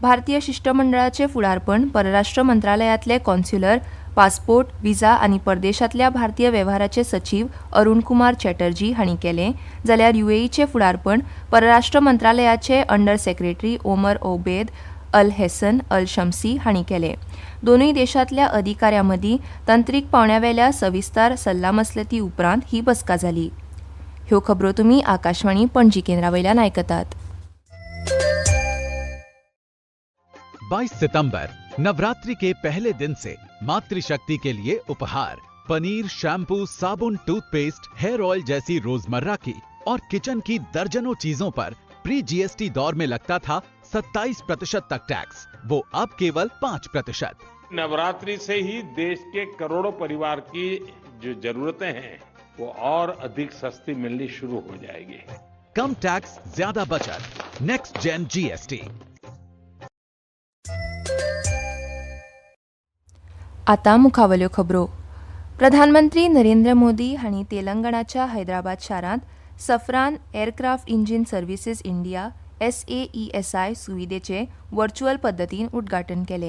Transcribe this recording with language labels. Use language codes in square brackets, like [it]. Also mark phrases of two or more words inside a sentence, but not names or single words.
[kok] भारतीय शिष्टमंडळाचे फुडारपण परराष्ट्र मंत्रालयातले कॉन्स्युलर, पासपोर्ट, व्हिसा आनी परदेशांतल्या भारतीय वेव्हाराचे सचिव अरुण कुमार चॅटर्जी हांणी केलें, जाल्यार UAEचे फुडारपण परराष्ट्र मंत्रालयाचे अंडर सेक्रेटरी ओमर ओबेद अल हेसन अल शम्सी हांणी केलें. दोनूय देशांतल्या अधिकाऱ्यां मदीं तंत्रीक पावंड्यावेल्या सविस्तार सल्लामसलती उपरांत ही बसका जाली. ह्यो खबरो तुमी आकाशवाणी पणजी केंद्रावयल्यान आयकतात. [hi] 22 सितंबर नवरात्रि के पहले दिन से मातृशक्ति के लिए उपहार पनीर, शैम्पू, साबुन, टूथपेस्ट, [en] hair oil [hi] जैसी रोजमर्रा की और किचन की दर्जनों चीजों पर प्री GST दौर में लगता था 27% तक टैक्स, वो अब केवल 5%। नवरात्रि से ही देश के करोड़ों परिवार की जो जरूरतें हैं वो और अधिक सस्ती मिलनी शुरू हो जाएगी। कम टैक्स, ज्यादा बचत, [en] next gen [hi] GST। [kok] आतां मुखावल्यो खबरो. प्रधानमंत्री नरेंद्र मोदी हांणी तेलंगणाच्या हैदराबाद शारांत सफरान एअरक्राफ्ट इंजिन सर्व्हिसेस इंडिया SAESI सुविधेचें व्हर्च्युअल पद्दतीन उद्घाटन केलें.